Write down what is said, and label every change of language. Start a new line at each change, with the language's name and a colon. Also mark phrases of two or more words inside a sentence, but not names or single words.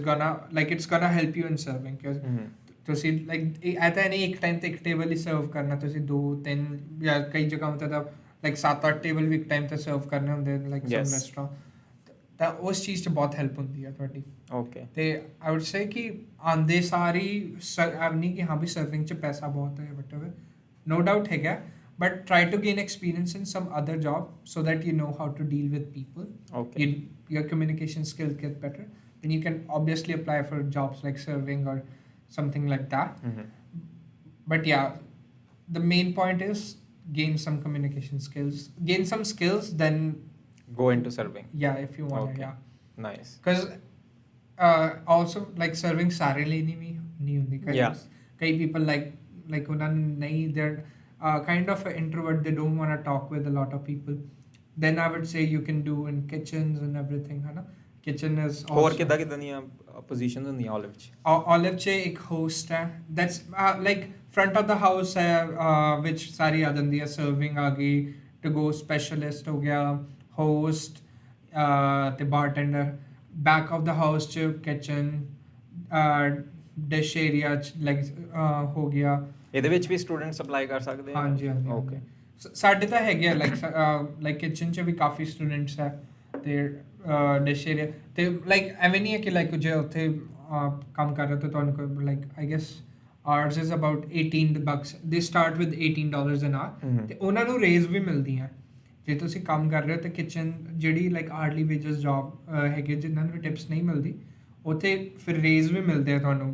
English: gonna like it's gonna help you in serving
Punjabi: ਕਿਉਂਕਿ ਤੁਸੀਂ ਲਾਈਕ ਇਹ ਤਾਂ ਨਹੀਂ ਇੱਕ ਟਾਈਮ ਤੇ ਇੱਕ ਟੇਬਲ ਹੀ ਸਰਵ ਕਰਨਾ ਤੁਸੀਂ 2-3 ਜਾਂ ਕਈ ਜਗ੍ਹਾ ਤੇ ਤਾਂ ਲਾਈਕ 7-8 ਟੇਬਲ ਵੀ ਇੱਕ ਟਾਈਮ ਤੇ ਸਰਵ ਕਰਨੇ ਹੁੰਦੇ
English: like some restaurant
Punjabi: ਤਾਂ ਉਸ ਚੀਜ਼ 'ਚ ਬਹੁਤ ਹੈਲਪ ਹੁੰਦੀ ਹੈ ਤੁਹਾਡੀ ਤੇ
English: I would say
Punjabi: ਕਿ ਆਉਂਦੇ ਸਾਰੀ ਨਹੀਂ ਕਿ ਹਾਂ ਵੀ ਸਰਵਿੰਗ 'ਚ ਪੈਸਾ ਬਹੁਤ ਹੈ ਬਟ
English: no doubt ਹੈਗਾ but try to gain experience in some other job so that you know how to deal with people your communication skills get better then you can obviously apply for jobs like serving or something like that but yeah the main point is gain some communication skills gain some skills then go into serving yeah if you want nice because also like serving
Punjabi: ਸਾਰੇ ਲਈ ਨਹੀਂ ਹੁੰਦੀ ਕਈ
English: people like
Punjabi: ਉਹਨਾਂ ਨਹੀਂ
English: they're kind of an introvert they don't want to talk with a lot of people then I would say you can do in kitchens and everything
Punjabi: ਹੈ ਨਾ
English: kitchen is also
Punjabi: ਹੋਰ ਕਿੱਦਾਂ ਦੀਆਂ ਪੋਜੀਸ਼ਨਸ ਹੁੰਦੀਆਂ
English: olive
Punjabi: 'ਚ ਇੱਕ
English: host ਹੈ that's like front of the house ਹੈ which
Punjabi: ਸਾਰੀ ਆ ਜਾਂਦੀ ਹੈ
English: serving
Punjabi: ਆ ਗਈ
English: to go specialist
Punjabi: ਹੋ ਗਿਆ
English: host ਤੇ bartender back of the house 'ਚ kitchen dish area 'ਚ like
Punjabi: ਹੋ ਗਿਆ ਇਹਦੇ ਵਿੱਚ ਵੀ
English: students apply
Punjabi: ਕਰ ਸਕਦੇ ਆ ਹਾਂਜੀ ਓਕੇ ਸਾਡੇ ਤਾਂ ਹੈਗੇ
English: like kitchen
Punjabi: 'ਚ ਵੀ ਕਾਫੀ ਸਟੂਡੈਂਟਸ ਹੈ ਤੇ
English: dish area
Punjabi: ਤੇ ਲਾਈਕ ਐਵੇਂ ਨਹੀਂ ਹੈ ਕਿ ਲਾਈਕ ਜੇ ਉੱਥੇ ਕੰਮ ਕਰ ਰਹੇ ਤਾਂ ਤੁਹਾਨੂੰ ਕੋਈ
English: like I guess arts is about $18 they start with $18 an hour
Punjabi: ਤੇ ਉਹਨਾਂ ਨੂੰ ਰੇਜ਼ ਵੀ ਮਿਲਦੀਆਂ ਜੇ ਤੁਸੀਂ ਕੰਮ ਕਰ ਰਹੇ ਹੋ ਤੇ ਕਿਚਨ ਜਿਹੜੀ
English: like hourly wages job
Punjabi: ਹੈਗੇ ਜਿਨ੍ਹਾਂ ਨੂੰ ਟਿਪਸ ਨਹੀਂ ਮਿਲਦੀ ਉੱਥੇ ਫਿਰ ਰੇਜ਼ ਵੀ ਮਿਲਦੇ ਆ ਤੁਹਾਨੂੰ।